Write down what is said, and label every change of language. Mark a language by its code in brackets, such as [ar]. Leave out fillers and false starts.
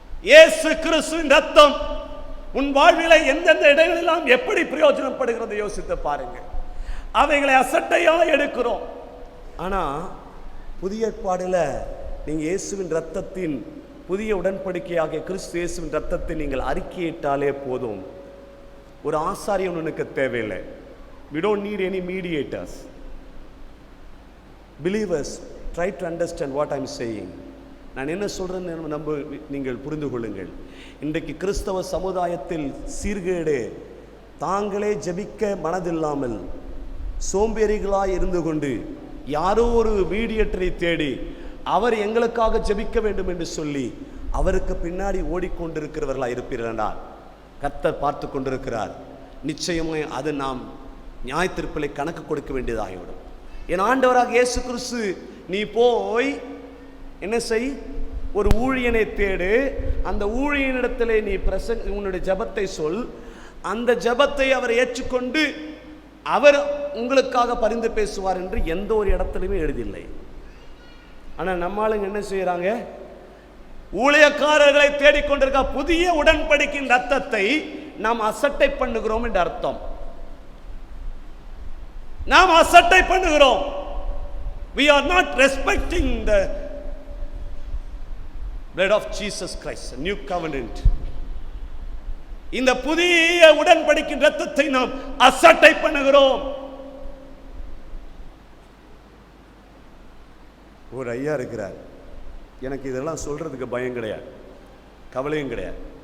[ta] இயேசு கிறிஸ்துவின் ரத்தம் உன் வாழ்வில எந்தெந்த இடங்களெல்லாம் எப்படி பிரயோஜனப்படுகிறது யோசித்து பாருங்க. அவைகளை அசட்டையா எடுக்கிறோம். ஆனா புதிய ஏற்பாடுல நீங்க இயேசுவின் ரத்தத்தின் புதிய உடன்படிக்கையாக கிறிஸ்து இயேசுவின் ரத்தத்தை நீங்கள் அறிக்கையிட்டாலே போதும். ஒரு ஆசாரியன் உனக்கு தேவையில்லை. [en] We don't need any mediators. Believers, try to understand what I am saying. [ta] நான் என்ன சொல்றேன்னு நீங்கள் புரிந்து கொள்ளுங்கள். இன்றைக்கு கிறிஸ்தவ சமுதாயத்தில் சீர்கேடு, தாங்களே ஜெபிக்க மனதில்லாமல் சோம்பேறிகளாய் இருந்து கொண்டு யாரோ ஒரு மீடியேட்டரை தேடி அவர் எங்களுக்காக ஜெபிக்க வேண்டும் என்று சொல்லி அவருக்கு பின்னாடி ஓடிக்கொண்டிருக்கிறவர்களாக இருப்பீர்களா? கர்த்தர் பார்த்து கொண்டிருக்கிறார். நிச்சயமாக அது நாம் நியாயத்தீர்ப்பிலே கணக்கு கொடுக்க வேண்டியதாகிவிடும். என் ஆண்டவராக இயேசு கிறிஸ்து நீ போய் என்ன செய், ஒரு ஊழியனை தேடு, அந்த ஊழியனிடத்திலே நீ உன்னுடைய ஜெபத்தை சொல், அந்த ஜெபத்தை அவர் ஏற்றுக்கொண்டு அவர் உங்களுக்காக பரிந்து பேசுவார் என்று எந்த ஒரு இடத்துலையுமே எழுதில்லை. ஆனால் நம்மளுங்க என்ன செய்யறாங்க, ஊழியக்காரர்களை தேடிக்கொண்டிருக்க புதிய உடன்படிக்கையின் ரத்தத்தை நாம் அசட்டை பண்ணுகிறோம் என்று அர்த்தம். நாம் அசட்டை பண்ணுகிறோம். [en] We are not respecting the blood of Jesus Christ, a new covenant. [ta] இந்த புதிய உடன்படிக்கையின் ரத்தத்தை நாம் அசட்டை பண்ணுகிறோம். ஒரு ஐயா இருக்கிறார், எனக்கு இதெல்லாம் சொல்றதுக்கு பயம் கிடையாது, கவலையும் கிடையாது.